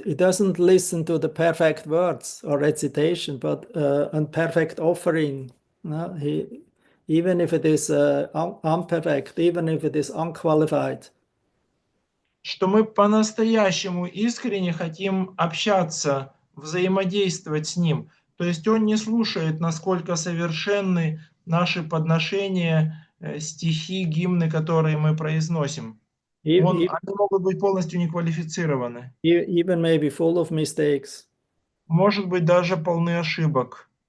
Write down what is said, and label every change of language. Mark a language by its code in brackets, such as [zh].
[en] He doesn't listen to the perfect words or recitation, but perfect offering. No? Even if it is imperfect, even if it is unqualified. [ru] Что мы по-настоящему искренне хотим общаться, взаимодействовать с Ним. То есть Он не слушает, насколько совершенны наши подношения, стихи, гимны, которые мы произносим. Они могут быть полностью неквалифицированы. [en] Even maybe full of mistakes. [ru] Может быть, даже полны ошибок.